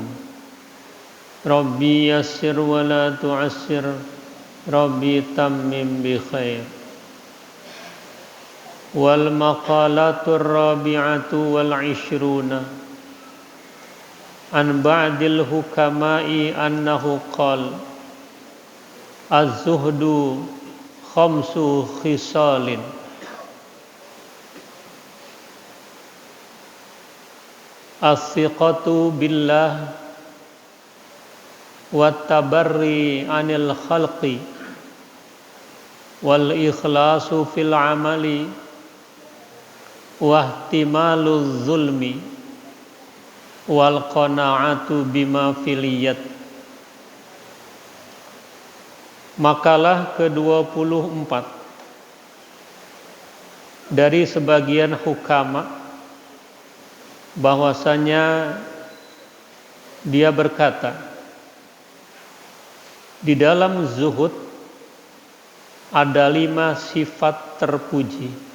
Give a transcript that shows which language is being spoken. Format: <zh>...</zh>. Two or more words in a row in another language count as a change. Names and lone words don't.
<ar>ربي يسر ولا تعسر ربي تمم بخير. والمقالة الرابعة والعشرون عن بعض الحكماء أنه قال الزهد خمس خصال الثقة بالله والتبري عن الخلق والإخلاص في العمل واحتمال الظلم والقناعة بما في اليد.</ar> <id>Makalah ke-24 dari sebagian hukama bahwasanya dia berkata, di dalam zuhud ada 5 sifat terpuji.</id>